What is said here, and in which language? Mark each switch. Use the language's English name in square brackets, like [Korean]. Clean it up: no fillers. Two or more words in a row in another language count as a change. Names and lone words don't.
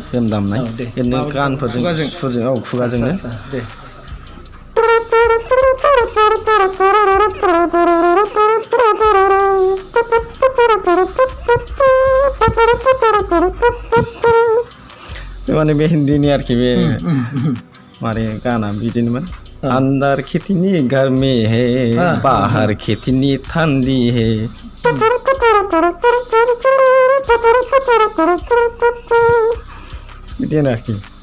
[Bodo] बेम दामनाय ओरैनो गानफोरजों सुरजों खुगाजोंनो दे माने बे हिन्दीनि आरोखि बे मारे गाना बिदिनोमोन। [Hindi] अंदर कितनी गर्मी है बाहर कितनी ठंडी है [Bodo] बिदिनो आरोखि।